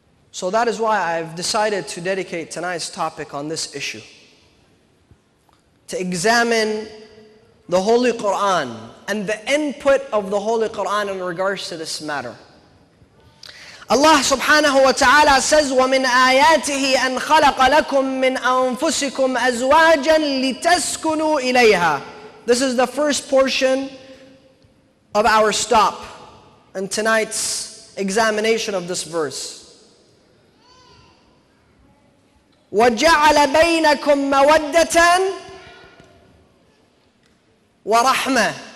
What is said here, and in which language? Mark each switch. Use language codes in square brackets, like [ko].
[en] So that is why I've decided to dedicate tonight's topic on this issue. To examine the Holy Quran and the input of the Holy Quran in regards to this matter. [ar] Allah subhanahu wa ta'ala says, وَمِنْ آيَاتِهِ أَنْ خَلَقَ لَكُم مِّنْ أَنفُسِكُمْ أَزْوَاجًا لِتَسْكُنُوا إِلَيْهَا. [en] This is the first portion of our stop in tonight's examination of this verse. [ar] وَجَعَلَ بَيْنَكُمْ مَوَدَّةً وَرَحْمَةً.